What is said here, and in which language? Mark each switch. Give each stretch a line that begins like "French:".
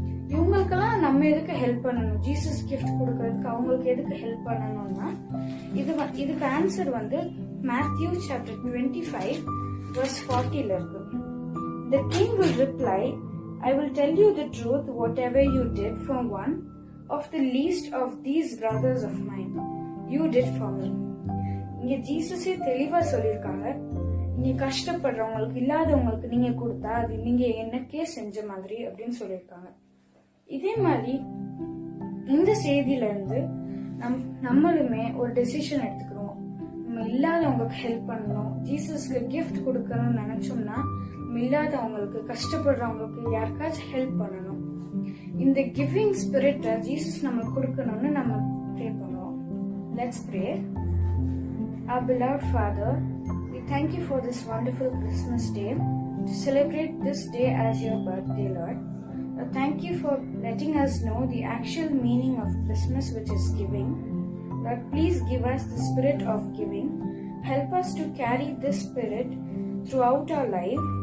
Tamil: இவங்களுக்கெல்லாம் நம்ம எதுக்கு ஹெல்ப் பண்ணணும், ஜீசஸ் கிஃப்ட் கொடுக்கறதுக்கு அவங்களுக்கு எதுக்கு ஹெல்ப் பண்ணணும்னா, இதுக்கு ஆன்சர் மேத்யூ சாப்டர் 25 verse 40 இருக்கு.
English: The king will reply, I will tell you the truth, whatever you did for one, of the least of these brothers of mine, you did for me.
Tamil: இங்க ஜீசஸே தெளிவா சொல்லியிருக்காங்க, நீங்க கஷ்டப்படுறவங்களுக்கு, இல்லாதவங்களுக்கு நீங்க கொடுத்தா அது நீங்க எனக்கே செஞ்ச மாதிரி அப்படின்னு சொல்லியிருக்காங்க. இதே மாதிரி இந்த செய்தியில இருந்து நம்மளுமே ஒரு டெசிஷன் எடுத்துக்கிறோம். நம்ம இல்லாதவங்களுக்கு ஹெல்ப் பண்ணணும், ஜீசஸ்க்கு கிஃப்ட் கொடுக்கணும்னு நினைச்சோம்னா நம்ம இல்லாதவங்களுக்கு, கஷ்டப்படுறவங்களுக்கு யாருக்காச்சும் ஹெல்ப் பண்ணணும். இந்த கிவிங் ஸ்பிரிட்டை ஜீசஸ் நம்மளுக்கு கொடுக்கணும்னு நம்ம ப்ரே பண்ணுவோம்.
English: Let's pray. Our beloved Father, we thank you for this wonderful Christmas day, to celebrate this day as your birthday, Lord. Thank you for letting us know the actual meaning of Christmas, which is giving. Lord, please give us the spirit of giving. Help us to carry this spirit throughout our life.